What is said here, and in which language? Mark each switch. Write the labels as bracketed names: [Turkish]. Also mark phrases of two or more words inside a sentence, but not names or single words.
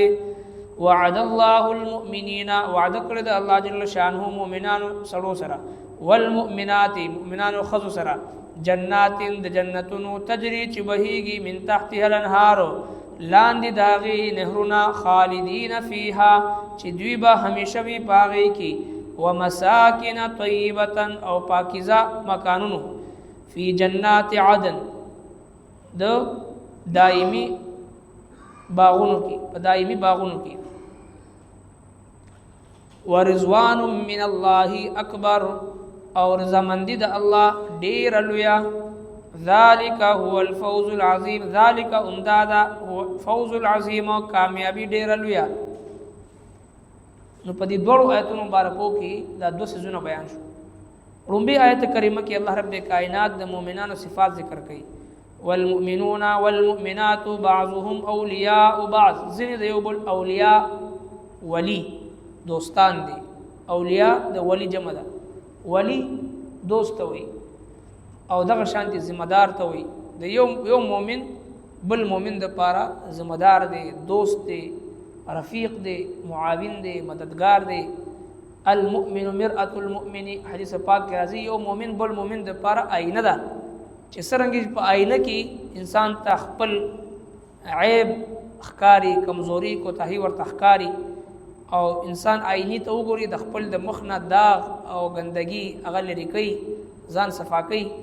[Arabic] وعد الله المؤمنین [Pashto] وعد کړی د الله جل شانه مؤمنانو سړو سره والمؤمنات مؤمنانو خذ سره جنات د جنتونو تجری چې بهیږي [Arabic] من تحتها الانهار [Pashto] لاندې داغي نهرونه [Arabic] خالدین فیها [Pashto] چې دوی به همیشه وي پاغي کې. [Arabic] ومساکن طیبه [Pashto] او پاکیزه مکانونو [Arabic] فی جنات عدن [Pashto] د دائمی باغونو کې په دائمی باغونو کې. [Arabic] ورضوان من الله اکبر [Pashto] او رضامندی د الله ډیر لویا. [Arabic] ذالک هو الفوز العظیم ذالک امدادا هو الفوز العظیم [Pashto] کامیابی ډیر لویا. نو په دې دوه آیتونو مبارکو کې دا دوه سيزونه بیان شو. رومبي آیت کریمه کې الله رب کائنات د مؤمنانو صفات ذکر کړي. [Arabic] والمؤمنون والمؤمنات بعضهم اولیاء بعض [Pashto] ځینې د یو بل اولیاء ولی دوستان دي. اولیاء د ولی جمع ده. ولی دوست وي او دغه شانتي ذمہ دار ته وي. د یو مؤمن بل مؤمن د پاره ذمہ دار دی، دوست دی، رفیق دی، معاون دی، مددگار دی. [Arabic] المؤمن مرأة المؤمن [Pashto] حدیث پاک کې راځي یو مؤمن بل مؤمن د پاره آینه ده چې څنګه په آینه کې انسان ته خپل عیب ښکاری، کمزوري کوتاهي ورته ښکاری او انسان آینه ته وګوري د خپل د مخ نه داغ او ګندګي هغه لري کوي، ځان صفا کوي.